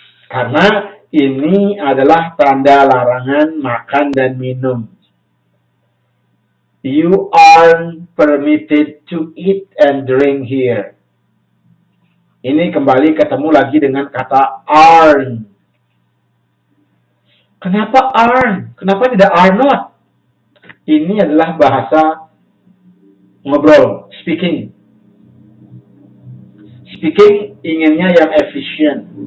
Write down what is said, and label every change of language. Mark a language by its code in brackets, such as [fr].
[id] Karena ini adalah tanda larangan makan dan minum. [en] You aren't permitted to eat and drink here. [id] Ini kembali ketemu lagi dengan kata aren't. Kenapa aren't? Kenapa tidak are not? Ini adalah bahasa ngobrol, speaking. Speaking inginnya yang efisien.